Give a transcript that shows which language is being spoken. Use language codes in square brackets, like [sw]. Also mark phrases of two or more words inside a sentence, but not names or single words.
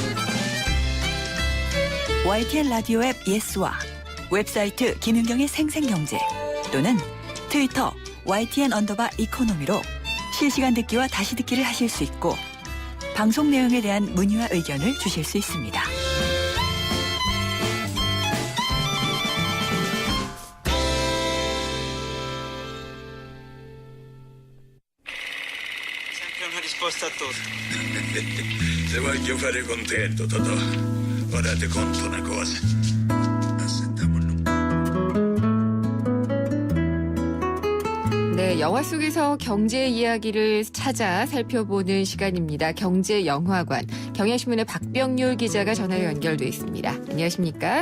[ko] YTN 라디오 앱 예스와 웹사이트 김윤경의 생생경제 또는 트위터 YTN_이코노미로 실시간 듣기와 다시 듣기를 하실 수 있고 방송 내용에 대한 문의와 의견을 주실 수 있습니다. [it] Se voglio fare contento, Totò. Ora ti conto una cosa. [ko] 네, 영화 속에서 경제 이야기를 찾아 살펴보는 시간입니다. 경제영화관. 경향신문의 박병률 기자가 전화로 연결돼 있습니다. 안녕하십니까?